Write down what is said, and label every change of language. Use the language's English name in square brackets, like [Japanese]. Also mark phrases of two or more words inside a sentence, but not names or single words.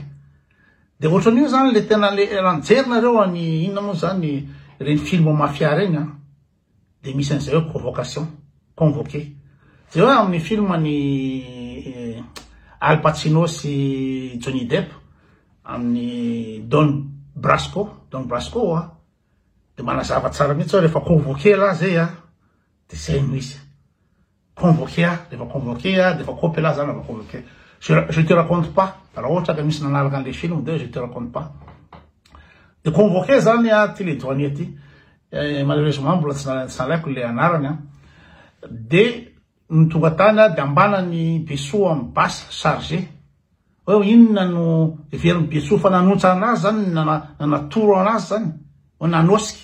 [Malagasy] De ohatran'io zany le tena le ranjerinareo any inona moa zany reny [French] film mafia [Malagasy] reny de misy an'izay hoe [French] convocation convoqué [Malagasy] zay hoe amin'ny film ny Al Pacino sy Johnny Depp amin'ny Don Brasco de manazava tsara mihitsy hoe rehefa convoqué la zay de zay no izy convoqué rehefa convoqué de efa copy la zany rehefa convoqué. [French] Je te raconte pas [Malagasy] raha ohatra ka misy nanaraka an'le film de [French] je te raconte pas. [Malagasy] De convoqué zany ty [French] le douanier [Malagasy] ty malheureusement mbola tsy nalaiko le anarany de tonga tany de ambanany Besso amin'ny basy chargé hoe inona no everin'ny Besso fa nanotsa anazy zany nanatoro anazy zany hoe nanosika.